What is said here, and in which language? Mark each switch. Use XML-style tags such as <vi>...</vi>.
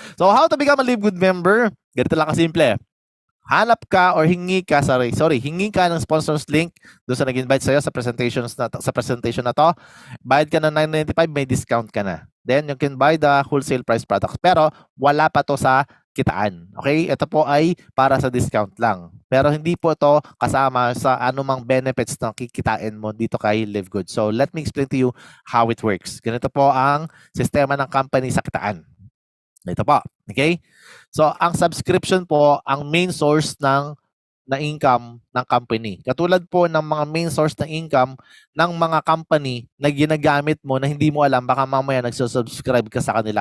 <en>So how to become a Live Good member?</en> <tl>Ganito lang kasimple. Hanap ka or hingi ka, hingi ka ng sponsors link doon sa nag-invite sa'yo sa presentation na to. Bayad ka ng 995, may discount ka na.</tl> <en>Then you can buy the wholesale price products.</en> <tl>Pero wala pa to sa kitaan. Okay? Ito po ay para sa discount lang. Pero hindi po ito kasama sa anumang benefits na kikitain mo dito kay Live Good.</tl> <en>So let me explain to you how it works.</en> <tl>Ganito po ang sistema ng company sa kitaan. Ito po. Okay? So, ang subscription po, ang main source ng income ng company. Katulad po ng mga main source ng income ng mga company na ginagamit mo na hindi mo alam, baka mamaya nagsusubscribe ka sa kanila.</tl>